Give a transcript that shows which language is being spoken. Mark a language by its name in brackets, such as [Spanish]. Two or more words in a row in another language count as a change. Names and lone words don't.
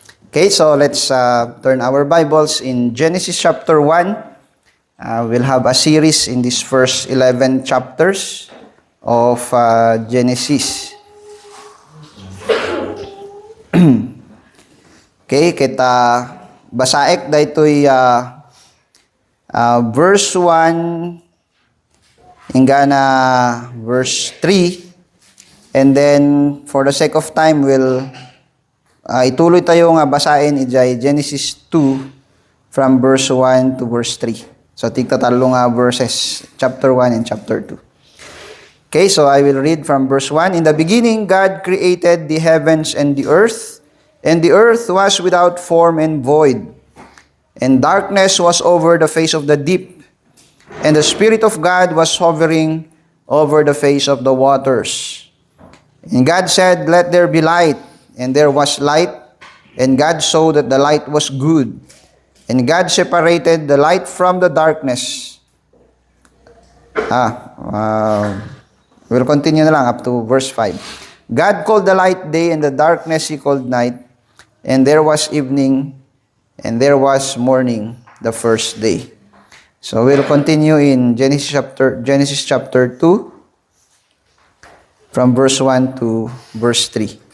[English] Okay, so let's turn our Bibles in Genesis chapter 1. We'll have a series in these first 11 chapters of Genesis. [Iloko] Okay, kita basaek daytoy verse 1 hingga verse 3. [English] And then for the sake of time, we'll [Filipino] ituloy tayo nga basahin [English] ijay Genesis 2 from verse 1 to verse 3. [Iloko] So tigtatalo nga verses, [English] chapter 1 and chapter 2. Okay, so I will read from verse 1. In the beginning, God created the heavens and the earth was without form and void, and darkness was over the face of the deep, and the Spirit of God was hovering over the face of the waters. And God said, "Let there be light." And there was light, and God saw that the light was good. And God separated the light from the darkness. We'll continue [Iloko] na lang [English] up to verse 5. God called the light day, and the darkness He called night. And there was evening, and there was morning, the first day. So we'll continue in Genesis chapter 2, from verse 1 to verse 3.